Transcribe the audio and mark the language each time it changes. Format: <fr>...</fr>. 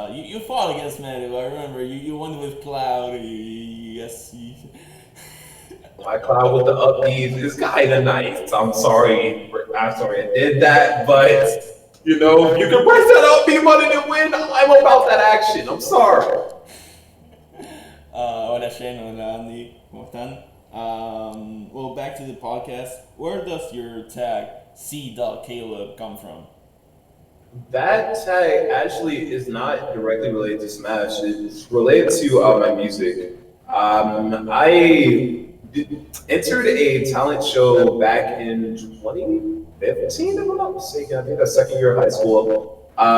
<en>You fought against Medu, I remember. You won with Cloud. Yes. My Cloud with the upbeat is kind of nice. I'm sorry I did that, but you can press that upbeat button and win. I'm about that action. I'm sorry.</en> <es>Hola Shen, hola Andy, ¿cómo están?</es> <en>Well, back to the podcast. Where does your tag C.Kaleb come from? That tag actually is not directly related to Smash. It's related to my music. I entered a talent show back in 2015, if I'm not mistaken. I think that's second year of high school.</en>